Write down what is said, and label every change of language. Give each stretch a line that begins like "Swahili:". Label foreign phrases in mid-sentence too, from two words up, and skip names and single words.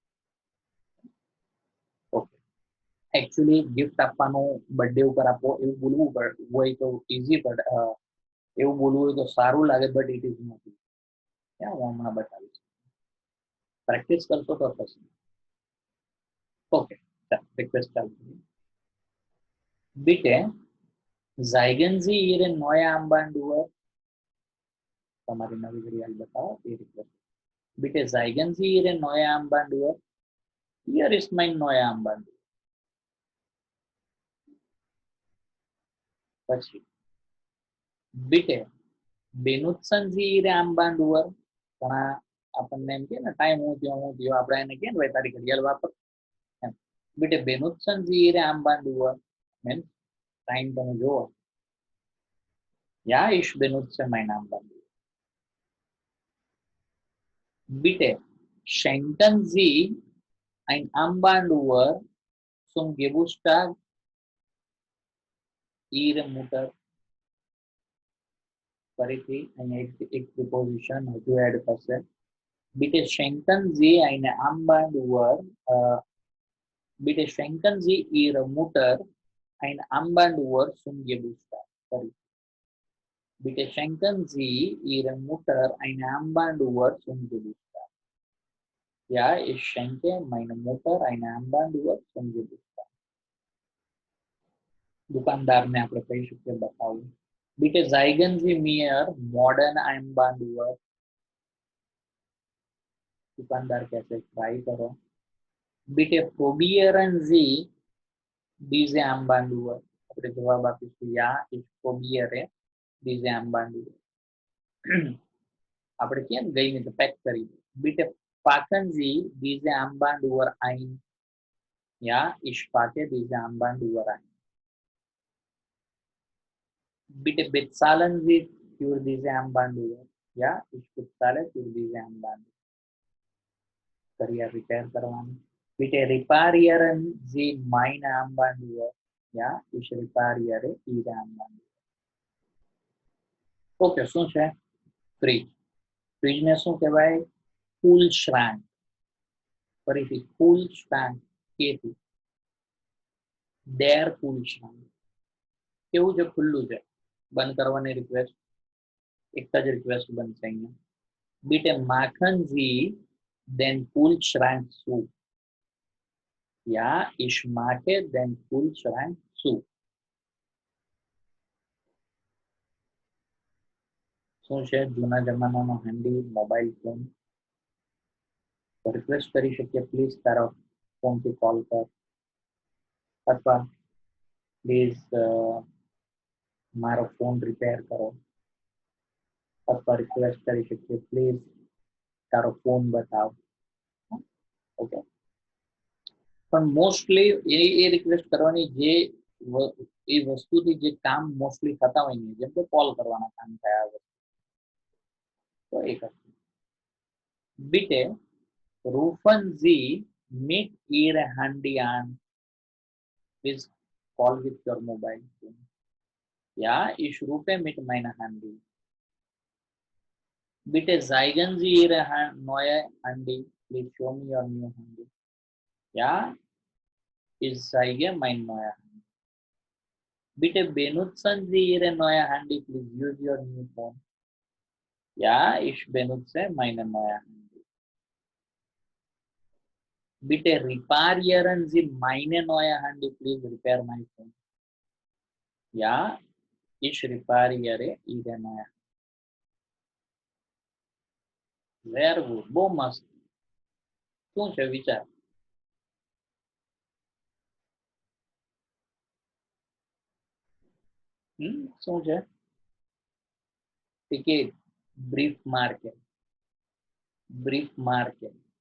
Gujarati: ઓકે એકચ્યુઅલી ગિફ્ટ આપવાનું બર્થડે ઉપર આપો એવું બોલવું હોય તો ઇઝી બટ એવું બોલવું હોય તો સારું લાગે
English: but it is not
Gujarati: હું હમણાં બતાવીશ પ્રેક્ટિસ કરશો તો થશે ઓકે રિક્વેસ્ટ ચાલુ
German: Bitte zeigen Sie Ihre neue Armbanduhr.
Gujarati: તમારી નવી ઘડિયાળ બતાવો એ રિક્વેસ્ટ
German: Bitte zeigen Sie Ihre neue Armbanduhr. Hier ist mein neue Armbanduhr. પછી Bitte benutzen Sie Ihre Armbanduhr.
Gujarati: પણ આપણને એમ કે ને ટાઈમ હું થયો આપણે એને કે ને ભાઈ તારી ઘડિયાળ વાપર એમ
German: Bitte benutzen Sie Ihre Armbanduhr.
Gujarati: મીન્સ ટાઈમ તમે જુઓ
German: Ja, ich benutze mein Armbanduhr. Bitte schenken Sie ein Armbanduhr zum Geburtstag Ihrer Mutter.
Gujarati: ફરીથી અહીંયા એક પ્રિપોઝિશન હજુ એડ થશે
German: Bitte schenken Sie eine Armbanduhr. Bitte schenken Sie Ihrer Mutter ein Armbanduhr zum Geburtstag. Bitte schenken Sie Ihrer Mutter eine Armbanduhr zum Geburtstag. Ja, ich schenke meiner Mutter eine Armbanduhr zum Geburtstag.
Gujarati: दुकानदारने આપણે કહી શકીએ બતાવું
German: Bitte zeigen Sie mir modern Armbanduhr.
Hindi: दुकानदार कहते ट्राई करो
German: Bitte probieren Sie diese Armbanduhr.
Gujarati: આપણે જવાબ આપીશું
German: Ja, ich probiere diese Armbanduhr.
Gujarati: આપણે કેમ ગઈ ને તો પેક કરી
German: Bitte packen Sie diese Armbanduhr ein. Ja, ich packe diese Armbanduhr ein. Bitte bezahlen Sie für diese Armbandsuhr. Ja, ich bezahle für diese Armbanduhr.
Gujarati: કરિયર રિપેયર કરવાની.
German: Bitte reparieren Sie meine Armbanduhr. Ja, ich repariere Ihre Armbanduhr.
Gujarati: ઓકે, શું છે? ફ્રીજ. ફ્રીજને શું કહેવાય?
German: Kühlschrank.
Gujarati: ફરીથી Kühlschrank કેથી?
German: Der Kühlschrank.
Gujarati: કેવું છે? ખુલ્લું છે. બંધ કરવાની રિક્વેસ્ટ. એક જ રિક્વેસ્ટ બનશે અહીંયા. Bitte machen Sie den Kühlschrank zu. Ja, ich mache den Kühlschrank zu. શું છે? જૂના જમાનાનો હેન્ડી
English: mobile phone.
Gujarati: રિક્વેસ્ટ કરી શકીએ, પ્લીઝ તારા ફોનથી કોલ કર, અથવા પ્લીઝ મારો ફોન રિપેર કરો, અથવા રિક્વેસ્ટ કરી શકીએ, પ્લીઝ તારો ફોન બતાવ. ઓકે, પણ મોસ્ટલી એ રિક્વેસ્ટ કરવાની જે એ વસ્તુથી જે કામ મોસ્ટલી થતા હોય ને, જેમ કે કોલ કરવાના કામ થયા હોય તો એ કરશે.
German: Bitte rufen Sie mit Ihrer Handy an.
English: Please call with your mobile phone.
German: Ja, ich rufe mit meiner Handy. Bitte zeigen Sie Ihre neue Handy.
English: Please show me your new Handy.
German: Ja, ich zeige mein neues Handy. Bitte benutzen Sie Ihre neue Handy.
English: Please use your new phone.
German: Ja, ich benutze meine neue Handy. Bitte reparieren Sie meine neue Handy.
English: Please repair my phone.
German: Ja, ich repariere Ihre neue Handy.
English: Very good.
Gujarati: બહુ મસ્ત. શું છે વિચાર? શું છે?
German: ટિકિટ. Brief Marke. Brief Marke.